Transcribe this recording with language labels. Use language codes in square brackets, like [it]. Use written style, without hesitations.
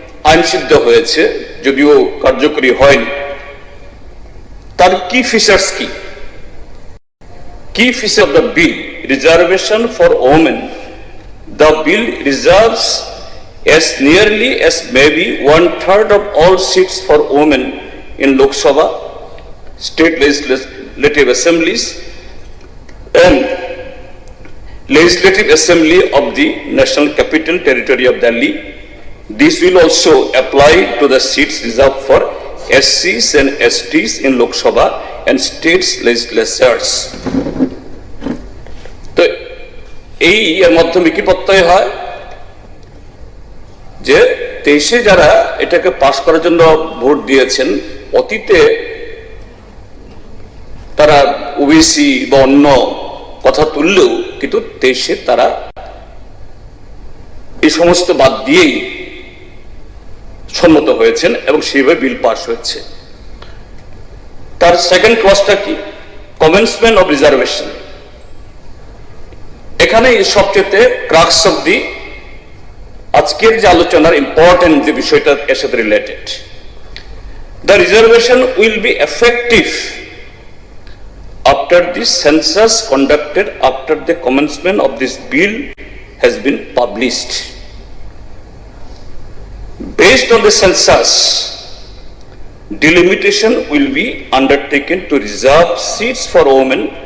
[bn] আইনসিদ্ধ হয়েছে যদিও কার্যকরী হয়নি, তার কি ফিচার্স কি? [en] Key feature of the bill: reservation for women. The bill reserves as nearly as maybe 1/3 of all seats for women in Lok Sabha, state legislative assemblies, and legislative assembly of the National Capital Territory of Delhi. This will also apply to the seats reserved for SCs and STs in Lok Sabha and states legislatures. [bn] তো এই এর মাধ্যমে কি প্রত্যয় হয় যে 23-এ যারা এটাকে পাশ করার জন্য ভোট দিয়েছেন, অতীতে তারা ওবিসি বা অন্য কথা তুললেও কিন্তু 23-এ তারা এই সমস্ত বাদ দিয়েই সম্মত হয়েছেন এবং সেইভাবে বিল পাস হয়েছে। তার সেকেন্ড ক্লজটা কি? Commencement of reservation. এখানে সবচেয়ে ক্রাক্স অফ দি আজকের যে আলোচনার ইম্পর্টেন্ট যে বিষয়টা এর সাথে related. [en] The reservation will be effective after the census conducted after the commencement of this bill has been published. Based on the census, delimitation will be undertaken to reserve seats for women.